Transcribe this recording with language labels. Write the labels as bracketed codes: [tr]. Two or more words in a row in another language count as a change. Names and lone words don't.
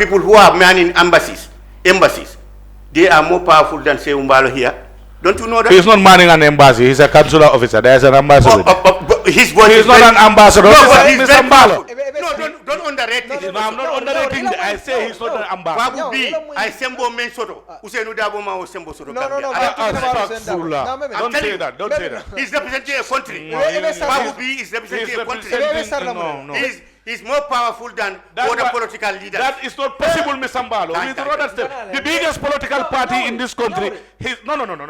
[en] People who are manning embassies. They are more powerful than Saikou Mballow here. Don't you know that? He's not manning an embassy. He's a consular officer. There's an ambassador. His voice is not an ambassador. No, but he's Mr. Mballow. No, don't underrate it. No, I'm not underrating. I say he's not an ambassador. [man] Babu B, I sembo men soto. Usenu dabo ma sembo soto. [en] No. Don't say that. Don't say that. He's representing a country. Babu B is representing a country. He's more powerful than other political leaders. That is not possible, Mr. Mballow. The biggest political party in this country. No.